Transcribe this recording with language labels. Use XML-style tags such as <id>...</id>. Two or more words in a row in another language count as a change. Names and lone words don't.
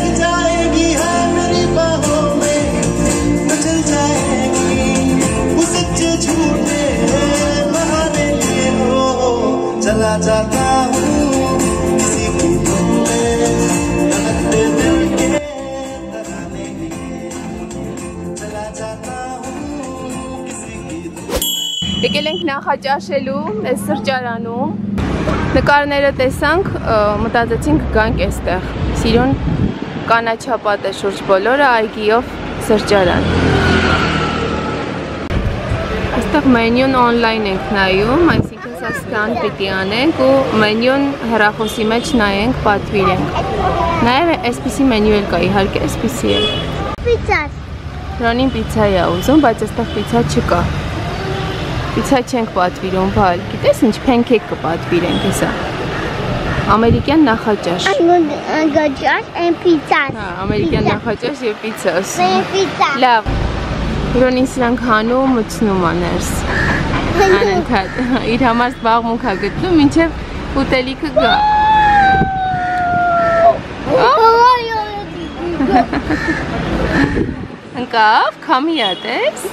<hi>जाएगी है मेरी बाहों में मचल जाएगी वो सच्चे झूठे बहाने लिए हो चला जाता हूँ किसी की धुन में धड़कते दिल के तराने लिए चला जाता हूँ किसी की धुन</hi> <hy>Եկել ենք նախաճաշելու այս սրճարանում, նկարները տեսանք, մտածեցինք գանք այստեղ, սիրուն կանաչապատ է շուրջ բոլորը այգիով սրճարան։ Այստեղ մենյուն օնլայն ենք նայում, այսինքն սա սկան պիտի անենք ու մենյուն հեռախոսի մեջ նայենք, պատվիրենք։ Նաև այսպիսի մենյու էլ կա, իհարկե այսպիսի է։ Պիցա։ Ռոնին պիցա է ուզում, բայց այստեղ պիցա չկա։ Պիցա չենք պատվիրում, բալ։ Գիտես ինչ փենքեյք կպատվիրենք հեսա։ Ամերիկյան նախաճաշ։</hy> <en>Գաճաշ and pizza։</en> <hy>Հա, ամերիկյան նախաճաշ եւ պիցաս։</hy> <en>Pizza։</en> <hy>Լավ։ Ռոնին սրանք հանում մտցնում է ներս։ Անընդհատ իր համար զբաղմունք է գտնում, մինչև ուտելիքը գա։ Ընկավ, քամի ա տես։</hy>